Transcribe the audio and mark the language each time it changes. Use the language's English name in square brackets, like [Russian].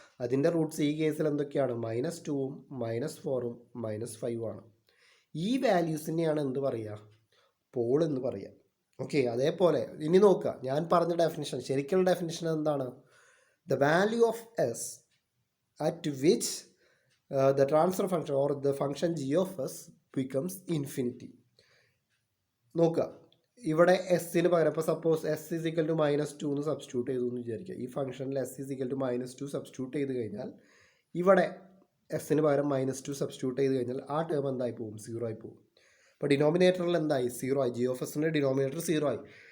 [Malayalam] അതിൻ്റെ റൂട്ട്സ് ഈ കേസിൽ എന്തൊക്കെയാണ്, -2ഉം -4ഉം -5ഉം ആണ്. ഈ വാല്യൂസിനെയാണ് എന്ത് പറയുക, പോൾ എന്ന് പറയുക. ഓക്കെ, അതേപോലെ ഇനി നോക്കുക, ഞാൻ പറഞ്ഞ ഡെഫിനിഷൻ, ശരിക്കുള്ള ഡെഫിനിഷൻ എന്താണ്, [English] The value of S at which the transfer function or the function g of s becomes infinity. [Malayalam] നോക്കുക, ഇവിടെ എസ്സിന് പകരം ഇപ്പോൾ [English] suppose S is equal to -2 [Malayalam] എന്ന് സബ്സ്റ്റിറ്റ്യൂട്ട് ചെയ്തു എന്ന് വിചാരിക്കുക. ഈ ഫംഗ്ഷനിൽ [English] S is equal to -2 [Malayalam] substitute ചെയ്ത് കഴിഞ്ഞാൽ ഇവിടെ എസ്സിന് പകരം -2 സബ്സ്റ്റിറ്റ്യൂട്ട് ചെയ്ത് കഴിഞ്ഞാൽ ആ ടേം എന്തായി പോകും? 0 ആയി പോകും. അപ്പോൾ ഡിനോമിനേറ്ററിൽ എന്തായി? 0 ആയി. ജി ഓഫ് എസിൻ്റെ ഡിനോമിനേറ്റർ 0 ആയി.